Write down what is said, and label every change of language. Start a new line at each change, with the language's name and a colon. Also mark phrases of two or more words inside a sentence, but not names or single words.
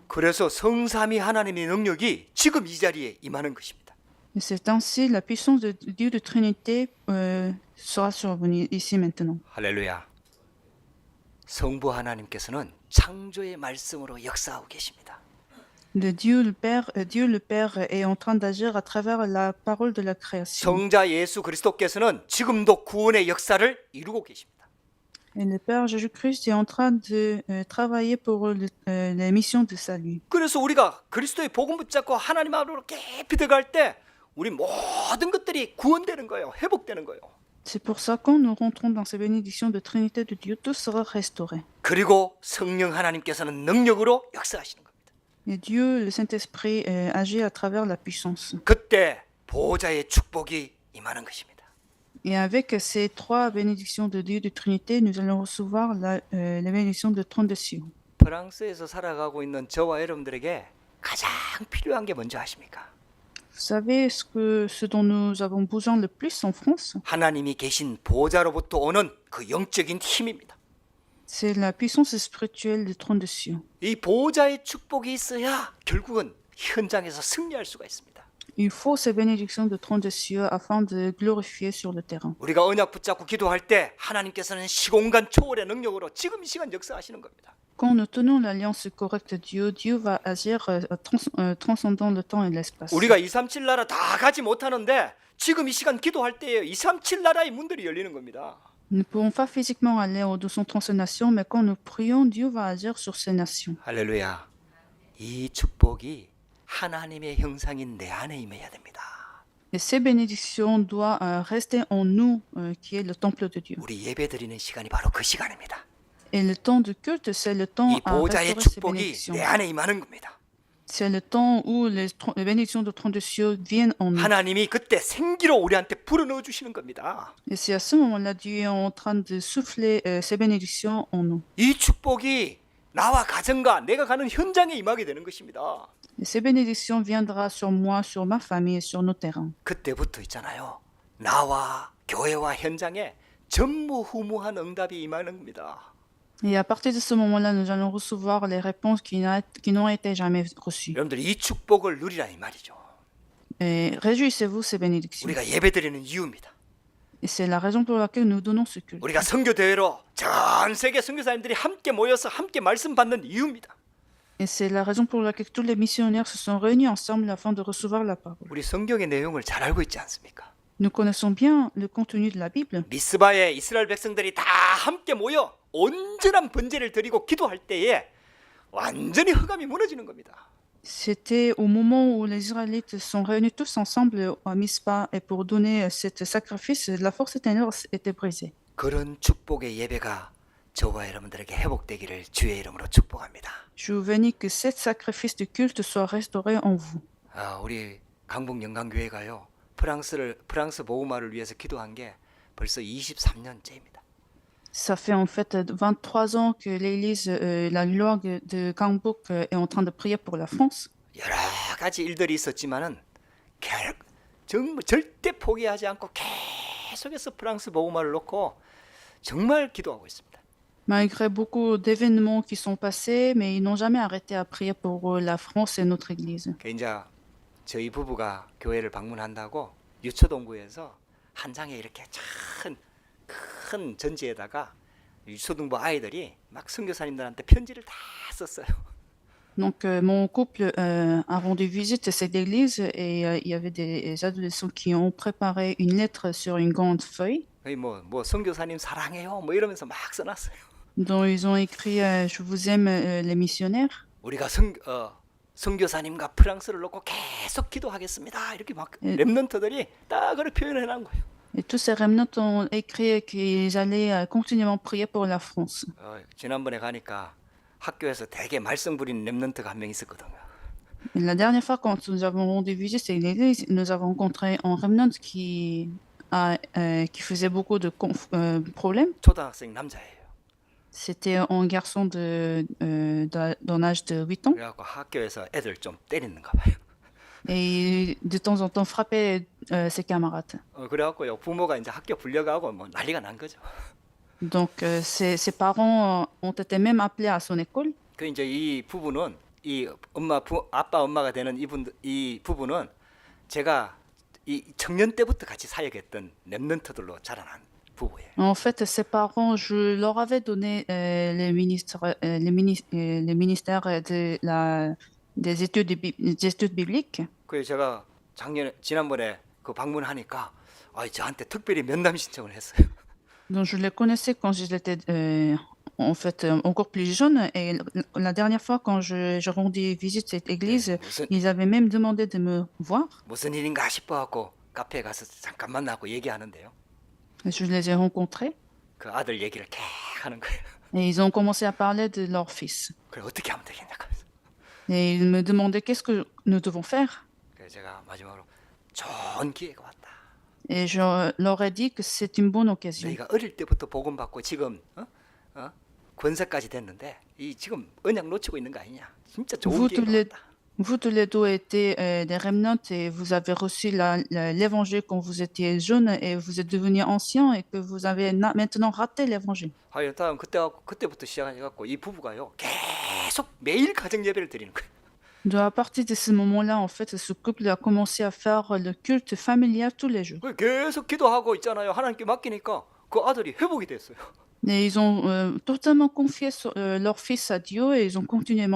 Korean: 그래서 성삼위 하나님의 능력이 지금 이 자리에 임하는 것입니다.
French: Et c'est ainsi la puissance de Dieu de Trinité sera sur vous ici maintenant.
Korean: 할렐루야. 성부 하나님께서는 창조의 말씀으로 역사하고 계십니다.
French: Dieu le Père est en train d'agir à travers la parole de la création.
Korean: 성자 예수 그리스도께서는 지금도 구원의 역사를 이루고 계십니다.
French: Et le Père Jésus-Christ est en train de travailler pour les missions de salut.
Korean: 그래서 우리가 그리스도의 복음 붙잡고 하나님 앞으로 깊이 들어갈 때 우리 모든 것들이 구원되는 거예요. 회복되는 거예요.
French: C'est pour ça quand nous rentrons dans ces bénédictions de Trinité de Dieu, tout sera restauré.
Korean: 그리고 성령 하나님께서는 능력으로 역사하시는 겁니다.
French: Et Dieu, le Saint-Esprit, agit à travers la puissance.
Korean: 그때 보호자의 축복이 임하는 것입니다.
French: Et avec ces trois bénédictions de Dieu de Trinité, nous allons recevoir la bénédiction de trône de Sion.
Korean: 프랑스에서 살아가고 있는 저와 여러분들에게 가장 필요한 게 뭔지 아십니까?
French: Vous savez ce dont nous avons besoin le plus en France?
Korean: 하나님이 계신 보호자로부터 오는 그 영적인 힘입니다.
French: C'est la puissance spirituelle du trône de Sion.
Korean: 이 보호자의 축복이 있어야 결국은 현장에서 승리할 수가 있습니다.
French: Il faut ces bénédictions de trône de Sion afin de glorifier sur le terrain.
Korean: 우리가 언약 붙잡고 기도할 때 하나님께서는 시공간 초월의 능력으로 지금 이 시간 역사하시는 겁니다.
French: Quand nous tenons l'alliance correcte de Dieu, Dieu va agir transcendant le temps et l'espace.
Korean: 우리가 237 나라 다 가지 못하는데 지금 이 시간 기도할 때에 237 나라의 문들이 열리는 겁니다.
French: Nous ne pouvons pas physiquement aller aux 230 nations, mais quand nous prions, Dieu va agir sur ces nations.
Korean: 할렐루야. 이 축복이 하나님의 형상인 내 안에 임해야 됩니다.
French: Et ces bénédictions doivent rester en nous, qui est le temple de Dieu.
Korean: 우리 예배 드리는 시간이 바로 그 시간입니다.
French: Et le temps de culte, c'est le temps
Korean: 이
French: à
Korean: 보호자의
French: restaurer ces
Korean: 축복이
French: bénédictions.
Korean: 내 안에 임하는 겁니다.
French: C'est le temps où les bénédictions de trône de cieux viennent en nous.
Korean: 하나님이 그때 생기로 우리한테 불어넣어 주시는 겁니다.
French: Et c'est à ce moment-là Dieu est en train de souffler ces bénédictions en nous.
Korean: 이 축복이 나와 가정과 내가 가는 현장에 임하게 되는 것입니다.
French: Et ces bénédictions viendront sur moi, sur ma famille et sur nos terrains.
Korean: 그때부터 있잖아요. 나와 교회와 현장에 전무후무한 응답이 임하는 겁니다.
French: Et à partir de ce moment-là, nous allons recevoir les réponses qui n'ont été jamais reçues.
Korean: 여러분들 이 축복을 누리라 이 말이죠.
French: Et réjouissez-vous ces bénédictions.
Korean: 우리가 예배드리는 이유입니다.
French: Et c'est la raison pour laquelle nous donnons ce culte.
Korean: 우리가 선교 대회로 전 세계 선교사님들이 함께 모여서 함께 말씀 받는 이유입니다.
French: Et c'est la raison pour laquelle tous les missionnaires se sont réunis ensemble afin de recevoir la parole.
Korean: 우리 성경의 내용을 잘 알고 있지 않습니까?
French: Nous connaissons bien le contenu de la Bible.
Korean: 미스바에 이스라엘 백성들이 다 함께 모여 온전한 번제를 드리고 기도할 때에 완전히 흑암이 무너지는 겁니다.
French: C'était au moment où les Israélites sont réunis tous ensemble à Mispa et pour donner cet sacrifice, la force éternelle était brisée.
Korean: 그런 축복의 예배가 저와 여러분들에게 회복되기를 주의 이름으로 축복합니다.
French: Je vous bénis que cet sacrifice de culte soit restauré en vous.
Korean: 우리 강북 영광교회가요. 프랑스 복음화를 위해서 기도한 게 벌써 23년째입니다.
French: Ça fait en fait 23 ans que l'église, la loi de Gangbuk est en train de prier pour la France.
Korean: 여러 가지 일들이 있었지만은 정말 절대 포기하지 않고 계속해서 프랑스 복음화를 놓고 정말 기도하고 있습니다.
French: Malgré beaucoup d'événements qui sont passés, mais ils n'ont jamais arrêté à prier pour la France et notre église.
Korean: 이제 저희 부부가 교회를 방문한다고 유초동부에서 한 장에 이렇게 큰 전지에다가 유초동부 아이들이 막 선교사님들한테 편지를 다 썼어요.
French: Donc mon couple a rendu visite à cette église et il y avait des adolescents qui ont préparé une lettre sur une grande feuille.
Korean: 뭐 선교사님 사랑해요 뭐 이러면서 막 써놨어요.
French: dont ils ont écrit Je vous aime les missionnaires.
Korean: 우리가 선교사님과 프랑스를 놓고 계속 기도하겠습니다. 이렇게 막 렘넌트들이 딱 그렇게 표현해 놓은 거예요.
French: Et tous ces remnants ont écrit qu'ils allaient continuellement prier pour la France.
Korean: 지난번에 가니까 학교에서 되게 말썽 부리는 렘넌트가 한 명 있었거든요.
French: Et la dernière fois, quand nous avons rendu visite à l'église, nous avons rencontré un remnant qui faisait beaucoup de problèmes.
Korean: 초등학생 남자예요.
French: C'était un garçon d'un âge de 8 ans.
Korean: 그래갖고 학교에서 애들 좀 때리는가 봐요.
French: Et de temps en temps frappait ses camarades.
Korean: 그래갖고요 부모가 이제 학교 불려가고 뭐 난리가 난 거죠.
French: Donc ses parents ont été même appelés à son école.
Korean: 그 이제 이 부부는 이 아빠 엄마가 되는 이 부부는 제가 이 청년 때부터 같이 사역했던 렘넌트들로 자라난 부부예요.
French: En fait, ses parents, je leur avais donné les ministères des études bibliques.
Korean: 그래서 제가 지난번에 그 방문하니까 저한테 특별히 면담 신청을 했어요.
French: Donc je les connaissais quand j'étais en fait encore plus jeune et la dernière fois quand je rendis visite à cette église, ils avaient même demandé de me voir.
Korean: 무슨 일인가 싶어갖고 카페에 가서 잠깐 만나고 얘기하는데요.
French: Je les ai rencontrés.
Korean: 그 아들 얘기를 계속 하는 거예요.
French: Et ils ont commencé à parler de leur fils.
Korean: 그래 어떻게 하면 되겠냐고.
French: Et ils me demandaient qu'est-ce que nous devons faire.
Korean: 그래서 제가 마지막으로 좋은 기회가 왔다.
French: Et je leur ai dit que c'est une bonne occasion.
Korean: 너희가 어릴 때부터 복음 받고 지금 권세까지 됐는데 이 지금 언약 놓치고 있는 거 아니냐? 진짜 좋은 기회가 왔다.
French: Vous tous les deux étiez des remnants et vous avez reçu l'évangile quand vous étiez jeunes et vous êtes devenus anciens et que vous avez maintenant raté l'évangile.
Korean: 다음 그때부터 시작해갖고 이 부부가요 계속 매일 가정 예배를 드리는 거예요.
French: Donc à partir de ce moment-là, en fait, ce couple a commencé à faire le culte familial tous les jours.
Korean: 계속 기도하고 있잖아요. 하나님께 맡기니까 그 아들이 회복이 됐어요.
French: Et ils ont totalement confié leur fils à Dieu et ils ont continuellement